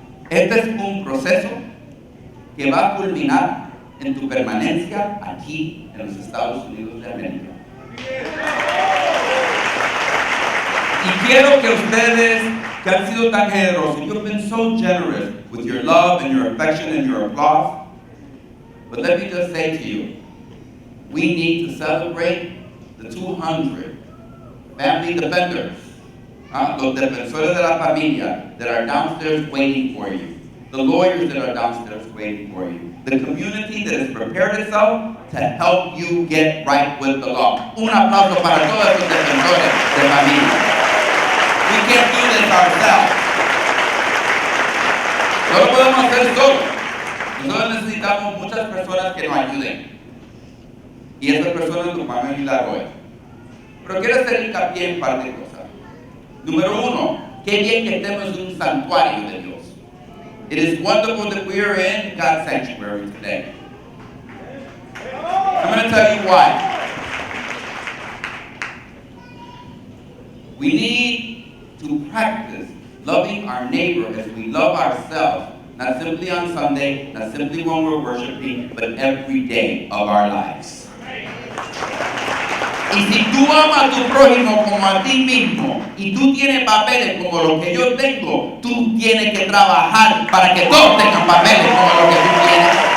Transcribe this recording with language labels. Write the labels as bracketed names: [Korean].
[Spanish] Este es un proceso que va a culminar en tu permanencia aquí en los Estados Unidos de América. Y quiero que ustedes, que han sido tan generosos, [English] you've been so generous with your love and your affection and your applause, but let me just say to you, we need to celebrate the 200 family defenders, [Spanish] los defensores de la familia [English] that are downstairs waiting for you, the lawyers that are downstairs waiting for you, the community that has prepared itself to help you get right with the law. [Spanish] Un aplauso para todos esos defensores de familia. [English] We can't do this ourselves. [Spanish] No lo podemos hacer solos. Nosotros necesitamos muchas personas que nos ayuden. Y esas personas nos van a ayudar hoy. Pero quiero hacer hincapié en par de cosas. Número uno, qué bien que estemos en un santuario de Dios. [English] It is wonderful that we are in God's sanctuary today. I'm going to tell you why. We need to practice loving our neighbor as we love ourselves, not simply on Sunday, not simply when we're worshiping, but every day of our lives. [Spanish] Y si tú amas a tu prójimo como a ti mismo, y tú tienes papeles como los que yo tengo, tú tienes que trabajar para que todos tengan papeles como los que tú tienes.